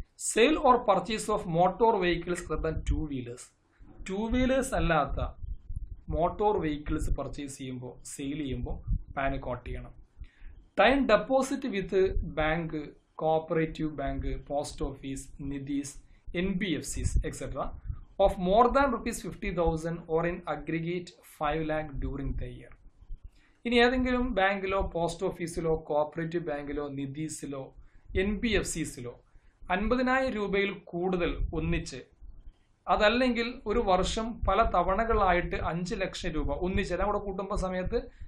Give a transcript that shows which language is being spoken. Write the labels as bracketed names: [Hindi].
[English] Sale or purchase of motor vehicles other than 2 wheelers. [Malayalam] 2 wheelers അല്ലാത്ത motor vehicles purchase ചെയ്യുമ്പോൾ, sale ചെയ്യുമ്പോൾ pan coat ചെയ്യണം. [English] Time deposit with bank, cooperative bank, post office, നിധീസ്, NBFCs etc. of more than ₹50,000 or in aggregate 5 lakh during the year. [Malayalam] ഇനി ഏതെങ്കിലും ബാങ്കിലോ post ഓഫീസിലോ cooperative ബാങ്കിലോ നിധീസിലോ NBFCസിലോ 50,000 രൂപയിൽ കൂടുതൽ ഒന്നിച്ച്, അതല്ലെങ്കിൽ ഒരു വർഷം പല തവണകളായിട്ട് 5 ലക്ഷം രൂപ ഒന്നിച്ച്, എല്ലാം കൂടെ കൂട്ടുമ്പോൾ സമയത്ത്